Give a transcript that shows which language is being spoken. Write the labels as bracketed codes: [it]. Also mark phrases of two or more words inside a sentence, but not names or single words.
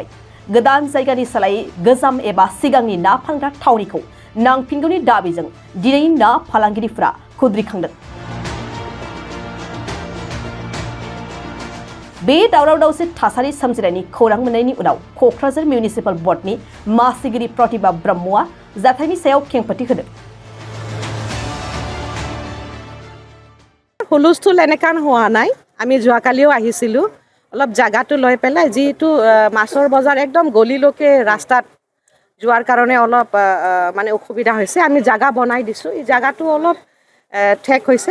[brx] गोदान जायगानि सोलायै गोजाम एबा सिगांनि ना फानग्रा थावनिखौ नांफिनगौनि दाबिजों दिनै ना फालांगिरिफ्रा खुद्रिखांदों। बे दावराव दावसि थासारि सोमजिनायनि खौरां मोननायनि उनाव क'क्राझार मिउनिसिपाल बर्डनि मासिगिरि प्रतिभा ब्रह्मआ जाथायनि सायाव खेंफोरथि होदों। [as] হুলস্থুল এনেকান হোৱা নাই। আমি যোৱাকালিও আহিছিলোঁ অলপ জাগাটো লৈ পেলাই যিটো মাছৰ বজাৰ একদম গলিলৈকে ৰাস্তাত যোৱাৰ কাৰণে অলপ মানে অসুবিধা হৈছে। আমি জাগা বনাই দিছোঁ। এই জাগাটো অলপ ঠেক হৈছে।